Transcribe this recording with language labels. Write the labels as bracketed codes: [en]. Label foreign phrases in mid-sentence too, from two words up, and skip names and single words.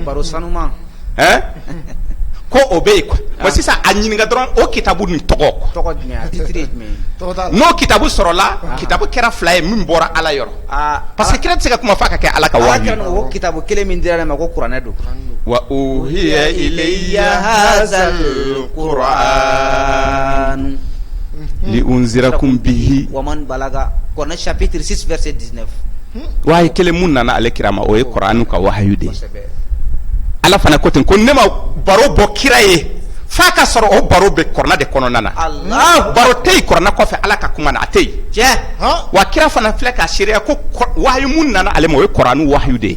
[bm] baro sanuman ko o bɛ yen quoi sisan a ɲininka dɔrɔn o kitabu nin tɔgɔ jumɛn a titre ye jumɛn n'o kitabu sɔrɔla kitabu kɛra 2 ye min bɔra ala yɔrɔ [fr] parce que [bm] kira tɛ se ka kuma f'a ka kɛ ala ka wahyu o kitabu kelen min dira ne ma ko kuranɛ don [ar] وأوحي إلي هذا القرآن لأنذركم به ومن بلغ [fr] Coran chapitre 6 verset 19 [bm] wahyu kelen mun nana ale kira ma o ye qur'anu ka wahyu de ala fana ko ten ko ne ma baro bɔ kira ye f'a ka sɔrɔ o baro bɛ kuranɛ de kɔnɔna na baro tɛ yen kuranɛ kɔfɛ ala ka kuma na a tɛ yen tiɲɛ wa kira fana filɛ ka seereya ko wahyu mun nana ale ma o ye kuranɛ wahyu de ye